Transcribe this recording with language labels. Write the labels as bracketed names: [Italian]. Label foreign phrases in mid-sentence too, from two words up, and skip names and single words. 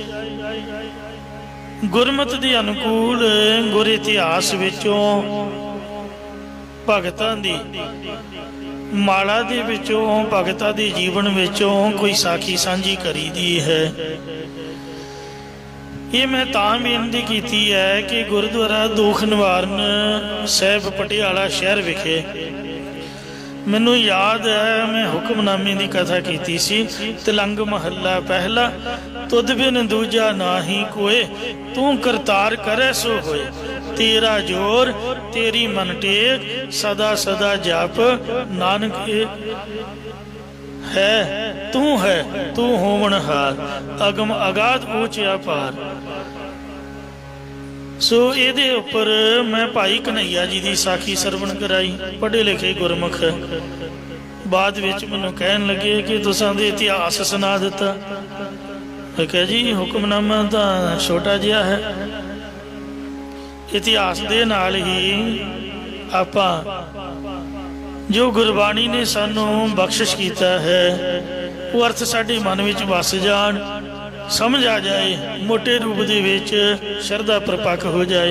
[Hindi] गुरमत के अनुकूल [Punjabi] ਗੁਰ ਇਤਿਹਾਸ ਵਿਚੋਂ ਭਗਤਾਂ ਦੀ ਮਾਲਾ ਦੇ ਵਿਚੋਂ ਭਗਤਾਂ ਦੇ ਜੀਵਨ ਵਿਚੋਂ ਕੋਈ ਸਾਖੀ ਸਾਂਝੀ ਕਰੀ ਦੀ ਹੈ। ਯੇ ਮੈਂ ਤਾਂ ਬੇਨਤੀ ਕੀਤੀ ਹੈ ਕਿ ਗੁਰਦੁਆਰਾ ਦੁਖ ਨਿਵਾਰਣ ਸਾਹਿਬ ਪਟਿਆਲਾ ਸ਼ਹਿਰ ਵਿਖੇ ਮੈਨੂ ਯਾਦ ਹੈ ਮੈਂ ਹੁਕਮਨਾਮੇ ਕੀ ਕਥਾ ਕੀ ਸੀ। ਤਿਲੰਗ ਮਹਲਾ ਪਹਿਲਾ, ਤੁਦ ਬਿਨ ਦੂਜਾ ਨਾਹੀ ਕੋਇ, ਤੂ ਕਰਤਾਰ ਕਰੇ ਸੋ ਹੋਏ, ਤੇਰਾ ਜੋਰ ਤੇਰੀ ਮਨ ਟੇਕ, ਸਦਾ ਸਦਾ ਜਾਪ ਨਾਨਕ ਹੈ ਤੂ ਹੋਵਨਹਾਰ, ਅਗਮ ਅਗਾਧ ਊਂਚ ਅਪਾਰ। [Hindi] सो ये उपर मैं भाई कन्हैया जी की साखी सरवण कराई। [Punjabi] ਪੜ੍ਹੇ ਲਿਖੇ ਗੁਰਮੁਖ ਬਾਦ ਵਿਚ ਮੈਨੂੰ ਕਹਨ ਲਗੇ ਕਿ ਤੁਸਾਂ ਦੇ ਇਤਿਹਾਸ ਸੁਣਾ ਦਿਤਾ। ਮੈਂ ਕਹਾ ਜੀ ਹੁਕਮਨਾਮਾ ਤੋ ਛੋਟਾ ਜਿਹਾ ਹੈ, ਇਤਿਹਾਸ ਦੇ ਨਾਲ ਹੀ ਆਪਾਂ ਜੋ ਗੁਰਬਾਣੀ ਨੇ ਸਾਨੂ ਬਖ਼ਸ਼ਿਸ਼ ਕੀਤਾ ਹੈ ਵੋ ਅਰਥ ਸਾਡੇ ਮਨ ਵਿਚ ਵਸ ਜਾਣ, ਸਮਝ ਆ ਜਾਏ, ਮੋਟੇ ਰੂਪ ਦੇ ਵਿਚ ਸ਼ਰਧਾ ਪਰਪੱਕ ਹੋ ਜਾਏ।